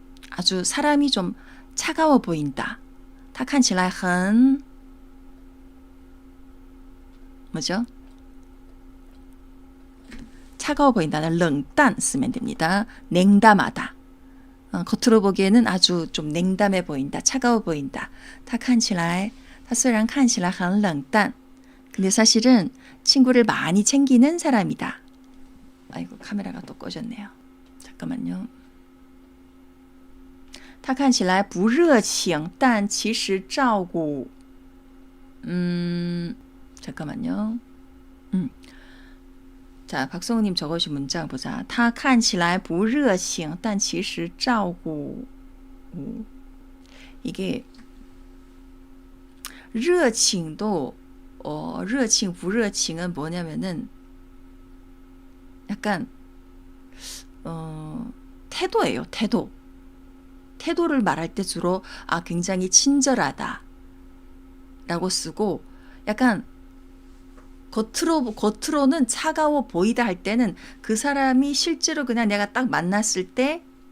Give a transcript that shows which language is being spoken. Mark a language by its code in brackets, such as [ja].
[ko] 아주 사람이 좀 차가워 보인다. [zh] 他看起来很 [ko] 뭐죠? 차가워 보인다는 冷淡 쓰면 됩니다. 냉담하다. 겉으로 보기에는 아주 좀 냉담해 보인다. 차가워 보인다. [zh] 他看起来他虽然看起来很冷淡 [ko] 근데 사실은 친구를 많이 챙기는 사람이다. 아이고 카메라가 또 꺼졌네요. 잠깐만요. [zh] 他看起来不热情但其实照顾 [ko] 잠깐만요. 자, 박성우님 적어주신 문장 보자. [zh] 他看起来不热情但其实照顾 [ko] 이게 热情도 热情不热情은 뭐냐면은 약간 태도예요. 태도를 말할 때 주로 굉장히 친절하다 라고 쓰고 약간 겉으로는 차가워 보이다 할 때는 그 사람이 실제로 그냥 내가 딱 만났을 때